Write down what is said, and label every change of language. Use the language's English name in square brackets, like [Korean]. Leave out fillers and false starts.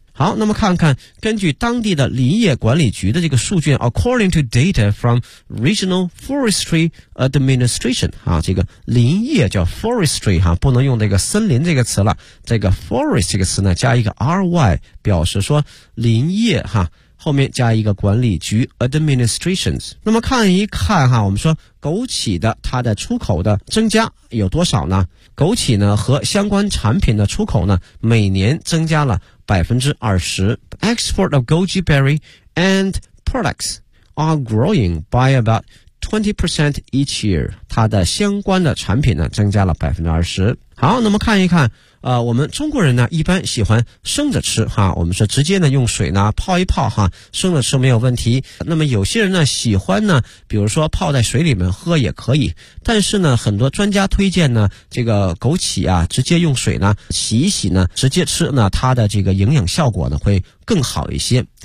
[Chinese] 好，那么看看根据当地的林业管理局的这个数据， according to data from regional forestry administration 啊，这个林业叫 forestry 啊，不能用这个森林这个词了，这个 forest 这个词呢加一个 ry 表示说林业啊，后面加一个管理局 administrations。那么看一看哈，我们说枸杞的它的出口的增加有多少呢？枸杞呢和相关产品的出口呢每年增加了 20%。 [English] Export of goji berry and products are growing by about 20% each year， 它的相关的产品呢增加了 20%。 [Chinese] 好，那么看一看我们中国人呢一般喜欢生着吃哈，我们是直接呢用水呢泡一泡哈，生着吃没有问题。那么有些人呢喜欢呢，比如说泡在水里面喝也可以，但是呢很多专家推荐呢这个枸杞啊直接用水呢洗一洗呢直接吃呢，它的这个营养效果呢会更好一些。